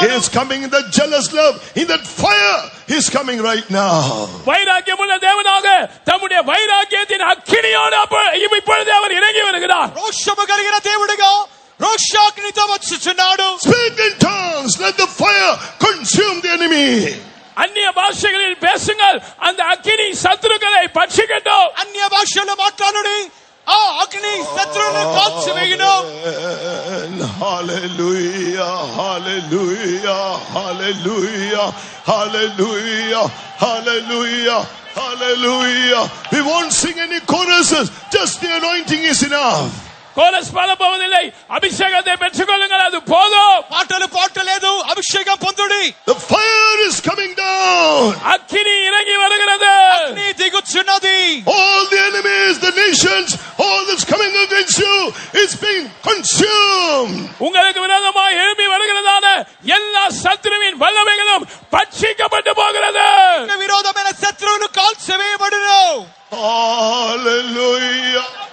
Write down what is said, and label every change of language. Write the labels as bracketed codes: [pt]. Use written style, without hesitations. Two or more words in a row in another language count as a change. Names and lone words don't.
[en] He is coming in that jealous love, in that fire. He is coming right now. [ta] வைராக்கியமுள்ள தேவனாக தம்முடைய வைராக்கியத்தின் அக்கினியோடு இப்பொழுது அவர் இறங்கி வருகிறார். [te] రోషము కలిగిన దేవుడిగా రోషాగ్నితో వచ్చుచున్నాడు. [en] Speak in tongues, let the fire consume the enemy. [ta] அந்நிய பாஷைகளில் பேசுங்கள், அந்த அக்கினி சத்துருக்களை பட்சிக்கட்டும். [te] అన్య భాషల్లో మాట్లాడుడి, ఆ అగ్ని శత్రువులను కాల్చివేయును. [en] Hallelujah, hallelujah, hallelujah, hallelujah, hallelujah, hallelujah. We won't sing any choruses, just the anointing is enough. [ta] கோரஸ் பாட போவதில்லை, அபிஷேகத்தை பெற்றுக்கொள்ளுங்கள், அது போதும். [te] పాటలు పాడలేదు, అభిషేకం పొందుడి. [en] The fire is coming down. [ta] அக்கினி இறங்கி வருகிறது. [te] అగ్ని దిగుచున్నది. [en] All the enemies, the nations, all that's coming against you is being consumed. [ta] உங்களுக்கு விரோதமாய் எழும்பி வருகிறதான எல்லா சத்துருவின் வல்லமைகளும் பட்சிக்கப்பட்டு போகிறது. [te] విరోధమైన శత్రువులు కాల్చివేయబడును. [en] Hallelujah.